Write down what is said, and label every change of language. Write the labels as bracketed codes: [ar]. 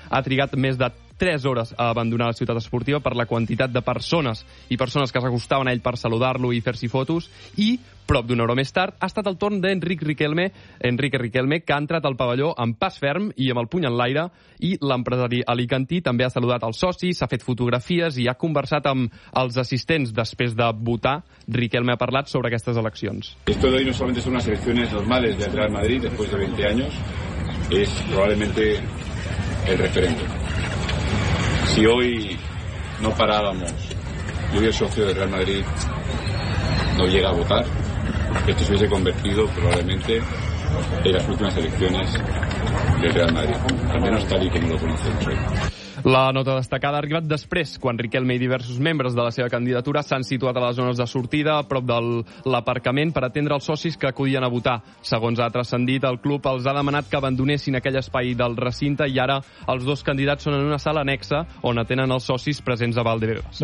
[ca] Ha trigat més de 3 hores a abandonar la ciutat esportiva per la quantitat de persones i persones que s'acostaven a ell per saludar-lo i fer-s'hi fotos, i prop d'una hora més tard ha estat el torn d'Enrique Riquelme, que ha entrat al pavelló amb pas ferm i amb el puny en l'aire, i l'empresari alicantí també ha saludat els socis, ha fet fotografies i ha conversat amb els assistents després de votar. Riquelme ha parlat sobre aquestes eleccions. [es] Esto de hoy no solamente son unas elecciones normales de Real Madrid después de 20 años, es probablemente el referéndum. Si hoy no parábamos y hoy el socio de Real Madrid no llega a votar, esto se hubiese convertido probablemente en las últimas elecciones de Real Madrid, al menos tal y como lo conocemos hoy. [ca] La nota destacada ha arribat després, quan Riquelme i diversos membres de la seva candidatura s'han situat a les zones de sortida, a prop de l'aparcament, per atendre els socis que acudien a votar. Segons ha transcendit, el club els ha demanat que abandonessin aquell espai del recinte i ara els dos candidats són en una sala annexa on atenen els socis presents a Valdebebas.